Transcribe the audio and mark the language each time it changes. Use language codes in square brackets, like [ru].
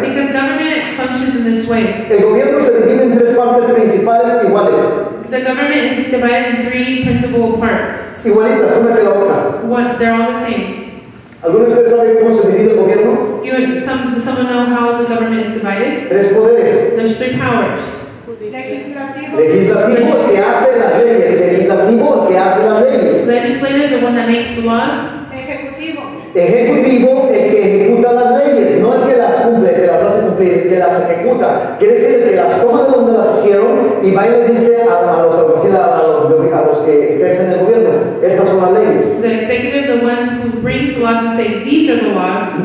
[en] Because government functions in this way. [es] El gobierno se divide en 3 partes principales iguales. [en] The government is divided in 3 principal parts. [es] Igualitas, una que la otra. [en] They're all the same. [es] ¿Alguno de ustedes sabe cómo se divide el gobierno? [en] Someone know how the government is divided? [es] 3 poderes. [en] There's 3 powers. [es] Legislativo, el que hace las leyes. Legislativo, el que hace las leyes. [en] Legislative, the one that makes the laws. [es] Ejecutivo, el que ejecuta las leyes, no el que las cumple, el que las hace cumplir, el que las ejecuta. Quiere decir el que las toma de donde las hicieron y va y les dice a los alguaciles, a los que ejercen el gobierno, estas son las leyes. [en] The executive, the one who brings the laws and say, these are the laws.